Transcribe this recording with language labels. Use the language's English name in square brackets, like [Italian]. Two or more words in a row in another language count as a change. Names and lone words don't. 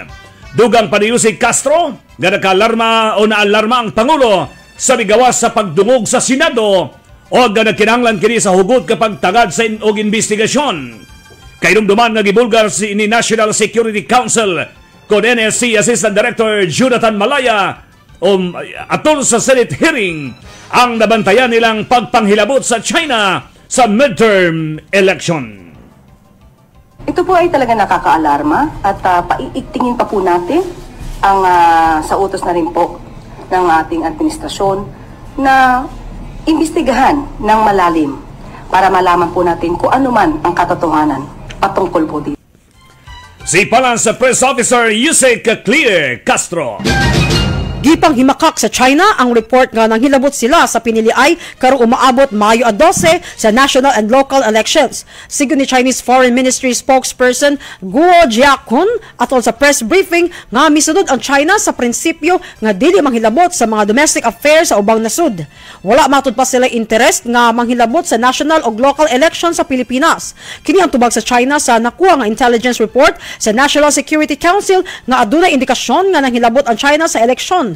[Cebuano] Dugang pa ni Yusek Castro nga nakalarma o naalarma ang Pangulo sa migawas sa pagdungog sa Senado o nga nagkinahanglan kini sa hugot kapag tagad sa og investigasyon. Kainumduman nga gibulgar ni National Security Council kon NSC Assistant Director Jonathan Malaya atol sa [English] Senate hearing [Cebuano] ang nabantayan nilang pagpanghilabot sa China sa [English] midterm election. [Filipino] Ito po ay talaga nakakaalarma at paiigtingin pa po natin ang sa utos na rin po ng ating administrasyon na imbestigahan ng malalim para malaman po natin kung ano man ang katotohanan patungkol po dito. [Cebuano] Si Palan sa Press Officer Yusek Claire Castro. Gipang himakak sa China ang report nga nang hilabot sila sa piniliay karong umaabot Mayo 12 sa [English] national and local elections. [Cebuano] Sigon ni Chinese Foreign Ministry spokesperson Guo Jiakun atol sa [English] press briefing [Cebuano] nga misunod ang China sa prinsipyo nga dili manghilabot sa mga [English] domestic affairs [Cebuano] sa ubang nasud. Wala matud pa sila interest nga manghilabot sa national o [English] local elections [Cebuano] sa Pilipinas. Kini ang tubag sa China sa nakuha nga [English] intelligence report [Cebuano] sa National Security Council nga adunay indikasyon nga nanghilabot ang China sa eleksyon.